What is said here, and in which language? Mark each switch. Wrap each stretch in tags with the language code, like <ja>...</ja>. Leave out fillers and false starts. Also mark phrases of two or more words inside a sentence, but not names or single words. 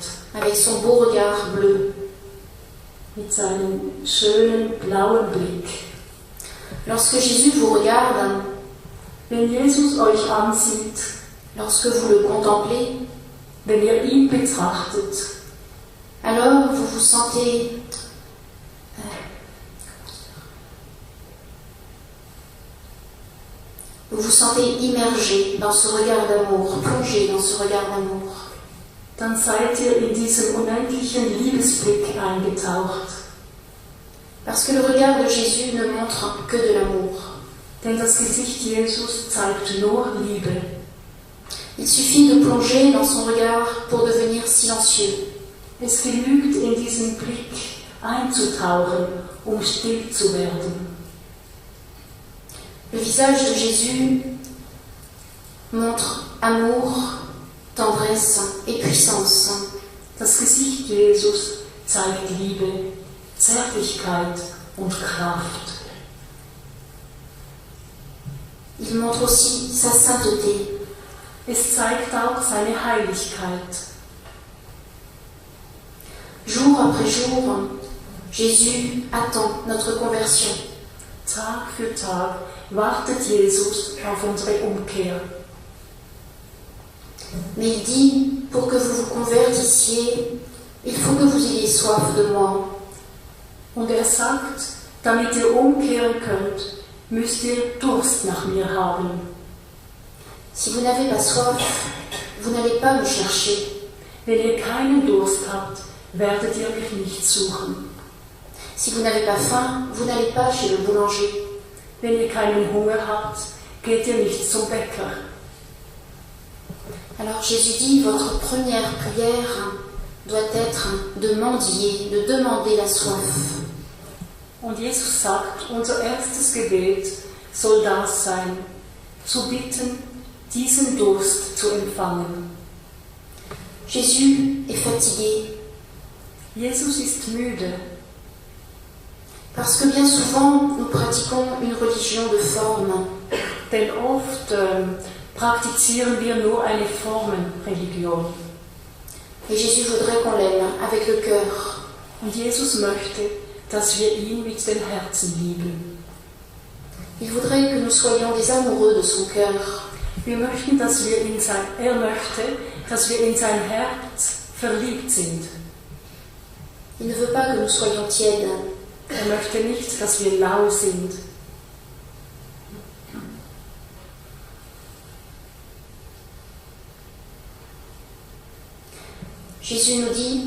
<fr>avec son beau regard bleu.</fr> <de>mit seinem schönen blauen Blick.</de> <fr>Lorsque Jésus vous regarde,</fr> <de>Wenn Jesus euch ansieht,</de> <fr>lorsque vous le contemplez,</fr> <de>wenn ihr ihn betrachtet,</de> <fr>alors vous vous sentez immergé dans ce regard d'amour, plongé dans ce regard d'amour.</fr> <de>dann seid ihr in diesem unendlichen Liebesblick eingetaucht.</de> <fr>Parce que le regard de Jésus ne montre que de l'amour.</fr> <de>Denn das Gesicht Jesus zeigt nur Liebe.</de> <fr>Il suffit de plonger dans son regard pour devenir silencieux.</fr> <de>Es genügt, in diesen Blick einzutauchen, still zu werden.</de> <fr>Le visage de Jésus montre amour, tendresse et puissance.</fr> <de>Das Gesicht Jesus zeigt Liebe, Zärtlichkeit und Kraft.</de> <fr>Il montre aussi sa sainteté.</fr> <de>Es zeigt auch seine Heiligkeit.</de> <fr>Jour après jour, Jésus attend notre conversion.</fr> <de>Tag für Tag wartet Jesus auf unsere Umkehr.</de> <fr>Mais il dit, pour que vous vous convertissiez, il faut que vous ayez soif de moi.</fr> <de>Und sagt, damit ihr umkehren könnt, müsst ihr Durst nach mir haben.</de> <fr>Si vous n'avez pas soif, vous n'allez pas me chercher.</fr> <de>Wenn ihr keinen Durst habt, werdet ihr mich nicht suchen.</de> <fr>Si vous n'avez pas faim, vous n'allez pas chez le boulanger.</fr> <de>Wenn ihr keinen Hunger habt, geht ihr nicht zum Bäcker.</de> <fr>Alors Jésus dit, votre première prière doit être de mendier, de demander la soif.</fr> <de>Und Jesus sagt, unser erstes Gebet soll das sein, zu bitten, diesen Durst zu empfangen.</de> <fr>Jésus est fatigué</fr> <de>Jesus ist müde,</de> <fr>parce que bien souvent nous pratiquons une religion de forme.</fr> <de>denn oft praktizieren wir nur eine Formenreligion.</de> <fr>Et Jésus voudrait qu'on l'aime avec le cœur.</fr> <de>Und Jesus möchte, dass wir ihn mit dem Herzen lieben.</de> <fr>Il voudrait que nous soyons des amoureux de son cœur.</fr> <de>Er möchte, dass wir in sein Herz verliebt sind.</de> <fr>Il ne veut pas que nous soyons tièdes.</fr> <de>Er möchte nicht, dass wir lau sind.</de> <fr>Jésus nous dit,</fr>